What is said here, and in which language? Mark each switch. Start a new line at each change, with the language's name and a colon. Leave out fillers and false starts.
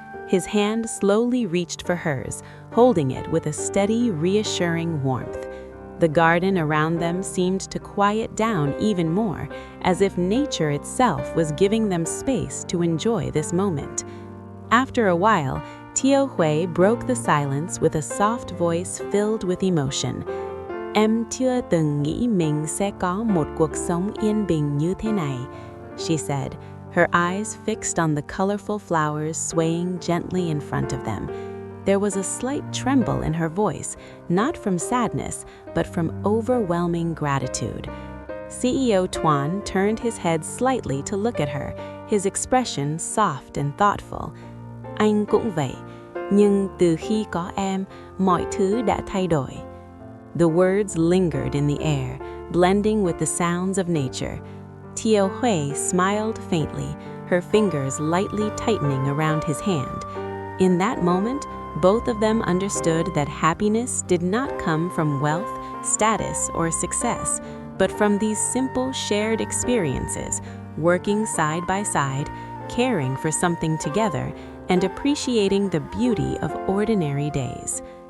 English: His hand slowly reached for hers, holding it with a steady, reassuring warmth. The garden around them seemed to quiet down even more, as if nature itself was giving them space to enjoy this moment. After a while, Tieu Hue broke the silence with a soft voice filled with emotion.
Vietnamese: Em chưa từng nghĩ mình sẽ có một cuộc sống yên bình như thế này,
English: she said, her eyes fixed on the colorful flowers swaying gently in front of them. There was a slight tremble in her voice, not from sadness, but from overwhelming gratitude. CEO Tuan turned his head slightly to look at her, his expression soft and thoughtful.
Vietnamese: Anh cũng vậy, nhưng từ khi có em, mọi thứ đã thay đổi.
English: The words lingered in the air, blending with the sounds of nature. Tieu Hue smiled faintly, her fingers lightly tightening around his hand. In that moment, both of them understood that happiness did not come from wealth, status, or success, but from these simple shared experiences, working side by side, caring for something together, and appreciating the beauty of ordinary days.